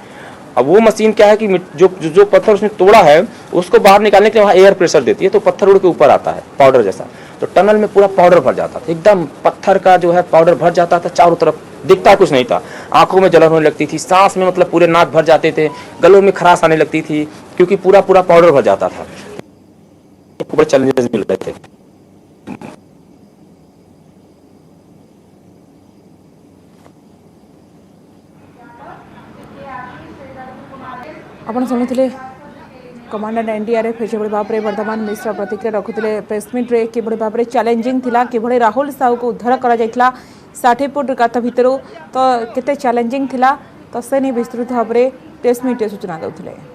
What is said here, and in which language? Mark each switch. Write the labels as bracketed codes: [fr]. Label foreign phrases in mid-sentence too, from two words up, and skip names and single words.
[hi] अब वो मशीन क्या है कि जो पत्थर उसने तोड़ा है उसको बाहर निकालने के लिए वहाँ [en] air pressure [hi] देती है, तो पत्थर उड़ के ऊपर आता है पाउडर जैसा। तो टनल में पूरा पाउडर भर जाता था, एकदम पत्थर का जो है पाउडर भर जाता था, चारों तरफ दिखता कुछ नहीं था। आंखों में जलन होने लगती थी, सांस में मतलब पूरे नाक भर जाते थे, गलों में खराश आने लगती थी, क्योंकि पूरा पूरा पाउडर भर जाता था। बड़े चैलेंजेस मिल रहे थे। [or] ଆପଣ ଶୁଣୁଥିଲେ କମାଣ୍ଡାଣ୍ଟ ଏନ୍ଡିଆର୍ଏଫ୍ ଯେଭଳି ଭାବରେ ବର୍ତ୍ତମାନ ମିଶ୍ର ପ୍ରତିକ୍ରିୟା ରଖୁଥିଲେ ପ୍ରେସମିଟ୍ରେ, କିଭଳି ଭାବରେ ଚ୍ୟାଲେଞ୍ଜିଂ ଥିଲା, କିଭଳି ରାହୁଲ ସାହୁକୁ ଉଦ୍ଧାର କରାଯାଇଥିଲା 60 ଫୁଟ ଗାତ ଭିତରୁ, ତ କେତେ ଚ୍ୟାଲେଞ୍ଜିଂ ଥିଲା, ତ ସେ ନେଇ ବିସ୍ତୃତ ଭାବରେ ପ୍ରେସମିଟ୍ରେ ସୂଚନା ଦେଉଥିଲେ।